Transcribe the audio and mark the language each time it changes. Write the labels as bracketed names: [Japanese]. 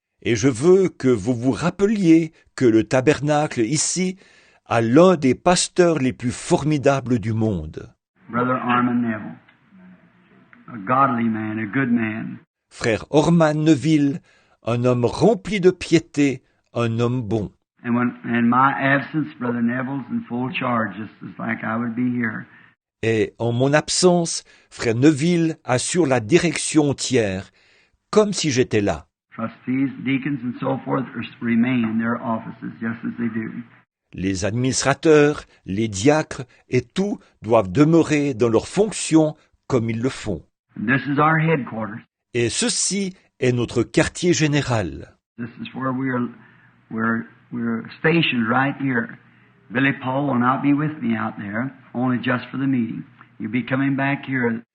[French] Et je veux que vous vous rappeliez que le tabernacle ici a l'un des pasteurs les plus formidables du monde. [English] Brother Armand Neville, a godly man, a good man. [French] Frère Orman Neville, un homme rempli de piété, un homme bon. [English] And when in my absence, Brother Neville's in full charge, just as like I would be here. [French] Et en mon absence, frère Neville assure la direction entière, comme si j'étais là. [English] Trustees, deacons, and so forth remain in their offices just as they do. [French] Les administrateurs, les diacres et tout doivent demeurer dans leurs fonctions comme ils le font. [English] And this is our headquarters. [French] Et ceci est notre quartier général. [English] This is where we're stationed right here. Billy Paul will not be with me out there, only just for the meeting. He'll be coming back here.